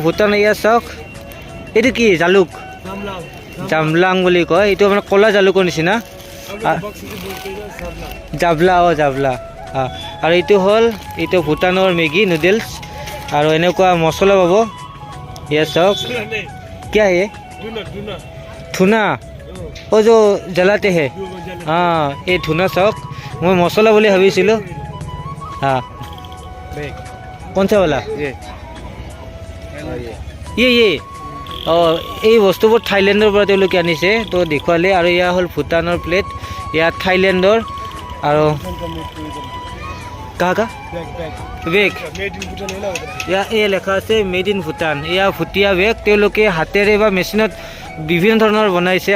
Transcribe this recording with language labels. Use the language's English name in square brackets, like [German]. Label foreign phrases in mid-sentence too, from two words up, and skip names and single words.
[Assamese] তো ভূটান। ইয়াত চাওক, এইটো কি? জালুক। জামলাং বুলি কয়, এইটো মানে ক'লা জালুকৰ নিচিনা। জাবলা জাবলা আৰু এইটো হ'ল এইটো ভূটানৰ মেগী নুডলছ আৰু এনেকুৱা মছলা পাব। ইয়ে চাওক [Hindi] क्या है ये [Assamese] ধুনা ও [Hindi] जो जलाते हैं [Assamese] এই ধুনা চাওক, মই মছলা বুলি ভাবিছিলোঁ। [Hindi] कौन सा वाला ये [Assamese] এই বস্তুবোৰ থাইলেণ্ডৰ পৰা তেওঁলোকে আনিছে, তো দেখুৱালে। আৰু এয়া হ'ল ভূটানৰ প্লেট, ইয়াত থাইলেণ্ডৰ। আৰু কাহা বেগ এয়া এই লেখা আছে [English] Made in Bhutan. [Assamese] এয়া ভুটীয়া বেগ, তেওঁলোকে হাতেৰে বা মেচিনত বিভিন্ন ধৰণৰ বনাইছে।